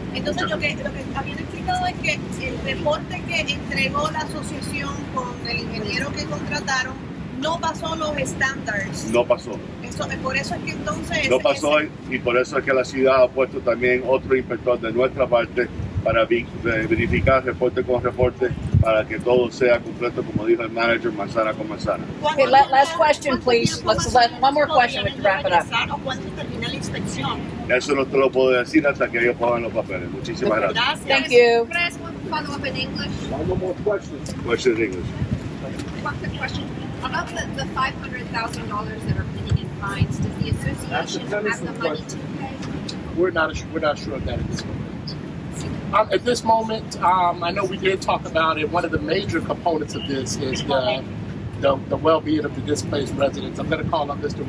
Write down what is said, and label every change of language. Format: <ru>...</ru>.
<es>Entonces, lo que habían explicado es que el reporte que entregó la asociación con el ingeniero que contrataron no pasó los estándares. No pasó. Eso, por eso es que entonces... No pasó y por eso es que la ciudad ha puesto también otro inspector de nuestra parte para verificar reporte con reporte para que todo sea completo, como dijo el manager, manzana con manzana.</es> <en>Okay, last question, please. Let's let one more question to wrap it up.</en> <es>¿Cuándo termina la inspección? Eso no te lo puedo decir hasta que ellos pongan los papeles. Muchísimas gracias.</es> <en>Thank you. Can I ask one follow-up in English? One more question. Question in English. One quick question. About the $500,000 that are pending in fines, does the association have the money to pay? We're not sure of that at this moment. At this moment, I know we did talk about it. One of the major components of this is the well-being of the displaced residents. I'm going to call on Mr.</en>